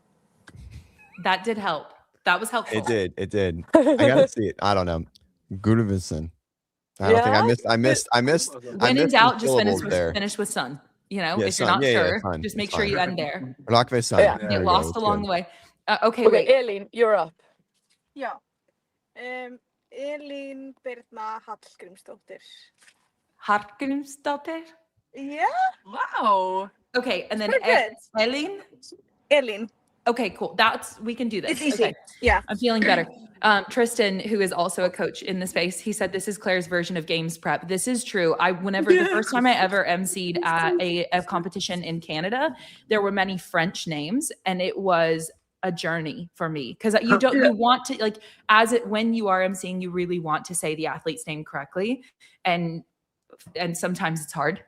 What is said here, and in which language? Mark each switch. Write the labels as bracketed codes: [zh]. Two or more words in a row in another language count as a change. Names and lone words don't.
[en] That did help. That was helpful. It did. It did. I gotta see it. I don't know. Gudvinsson. I don't think I missed. When in doubt, just there. finish with son. Yeah, if you're son. not Yeah, sure, it's fine. just make It's sure fine. you end there. Rockve son. Yeah. There Get we go. lost It's along good. the way. Okay, Okay, wait. Elín, you're up. Já. Elín Birna Hallgrímsdóttir. Hallgrímsdóttir. Yeah. Wow. Okay, and then Pretty good. Elín. Elín. Okay, cool. We can do this. It's easy. Okay. Yeah. I'm feeling better. Tristan, who is also a coach in the space, he said this is Claire's version of games prep. This is true. The first time I ever emceed at a competition in Canada, there were many French names, and it was a journey for me because you want to like when you are emceeing, you really want to say the athlete's name correctly, and sometimes it's hard.